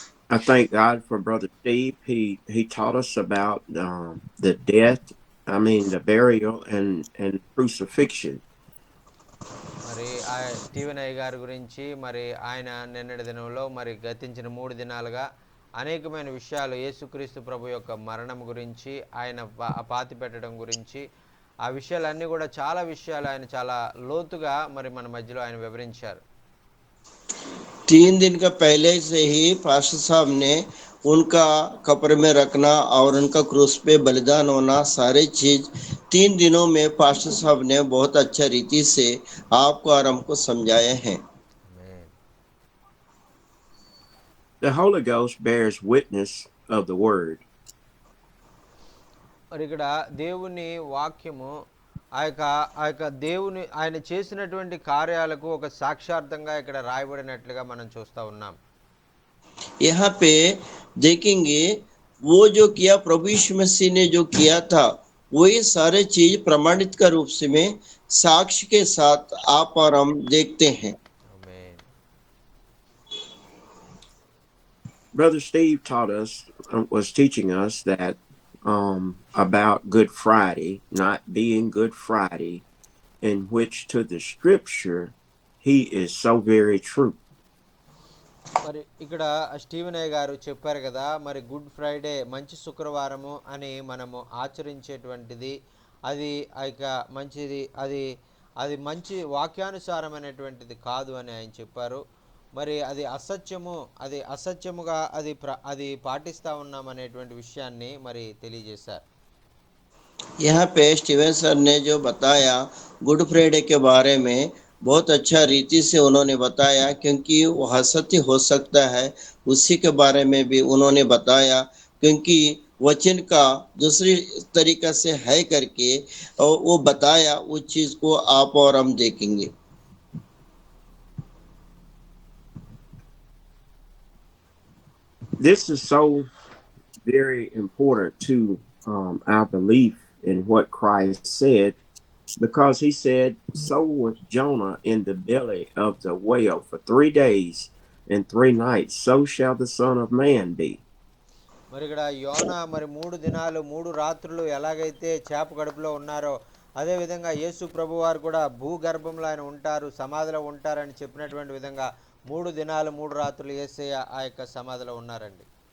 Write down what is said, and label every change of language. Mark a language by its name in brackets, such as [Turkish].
[English] I thank God for Brother Steve. He taught us about the death, I mean the burial and crucifixion. [Telugu] మరి ఆ Steven అయ్య గారి గురించి మరి ఆయన నిన్నటి దినంలో మరి గతించిన 3 దినాలుగా అనేకమైన విషయాలు యేసుక్రీస్తు ప్రభు యొక్క మరణం గురించి ఆయన పాతి పెట్టడం గురించి ఆ విషయాలన్నీ కూడా చాలా విషయాలు ఆయన చాలా లోతుగా మరి మన మధ్యలో ఆయన వివరించారు. [Hindi] 3 दिन का पहले से ही पास्टर साहब ने उनका कब्र में रखना और उनका क्रूस पे बलिदान होना सारे चीज 3 दिनों में पास्टर साहब ने बहुत अच्छा रीति से आपको और हमको समझाए हैं. [Telugu] ఆమేన్. [English] The Holy Ghost bears witness of the word. [Telugu] మరి ఇక్కడ దేవుని వాక్యము ఆ యొక్క దేవుని ఆయన చేసినటువంటి కార్యాలకు ఒక సాక్షార్థంగా ఇక్కడ రాయబడినట్లుగా మనం చూస్తూ ఉన్నాం. [Hindi] यहाँ पे देखेंगे वो जो किया प्रभु यीशु मसीह ने जो किया था वही सारे चीज प्रमाणित का रूप से में साक्ष्य के साथ आप और हम देखते हैं. [Telugu] ఆమేన్. [English] Brother Steve was teaching us that about Good Friday not being Good Friday, in which to the scripture he is so very true. [Telugu] మరి ఇక్కడ స్టీవెన్ అయ్య గారు చెప్పారు కదా, మరి గుడ్ ఫ్రైడే మంచి శుక్రవారము అని మనము ఆచరించేటువంటిది అది ఇక మంచిది, అది అది మంచి వాక్యానుసారమైనటువంటిది కాదు అని ఆయన చెప్పారు. మరి అది అసత్యము, అది అసత్యముగా అది పాటిస్తూ ఉన్నామనేటువంటి విషయాన్ని మరి తెలియజేశారు. [Hindi] यहाँ पे स्टीवन सर ने जो बताया गुड फ्राइडे के बारे में बहुत अच्छा रीति से उन्होंने बताया, क्योंकि वो असत्य हो सकता है उसी के बारे में भी उन्होंने बताया, क्योंकि वचन का दूसरी तरीका से है करके और वो बताया उस चीज को आप और हम देखेंगे. [English] This is so very important to our belief in what Christ said, because he said, so was Jonah in the belly of the whale for 3 days and 3 nights, so shall the Son of Man be. [Telugu] మరి ఇక్కడ యోనా మరి 3 దినాలు 3 రాత్రులు ఎలాగైతే చేప కడుపులో ఉన్నారో అదేవిధంగా యేసు ప్రభు వారు కూడా భూగర్భంలో ఆయన ఉంటారు, సమాధిలో ఉంటారని చెప్పినటువంటి విధంగా 3 దినాలు 3 రాత్రులు యేసయ్య ఆ యొక్క సమాధిలో ఉన్నారండి.